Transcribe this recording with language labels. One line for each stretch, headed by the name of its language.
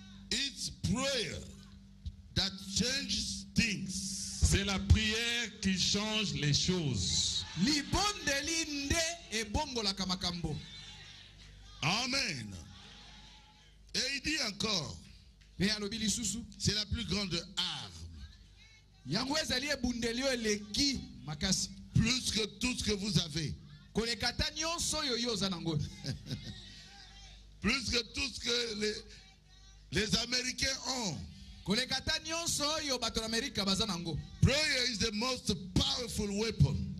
English: It's prayer that changes things.
French: C'est la prière qui change les choses.
Lingala: Libondeli nde ebongolaka makambo.
French: Amen. Et il dit encore,
Lingala: Pe alobi lisusu
French: c'est la plus grande arme.
Lingala: yango ezali ebundeli oyo eleki makasi
French: Plus que tout ce que vous avez.
Lingala: koleka ta nyonso oyo yo oza nango.
French: Plus que tout ce que les Américains ont.
Lingala: koleka ta nyonso oyo bato na Amerika baza nango.
English: Prayer is the most powerful weapon.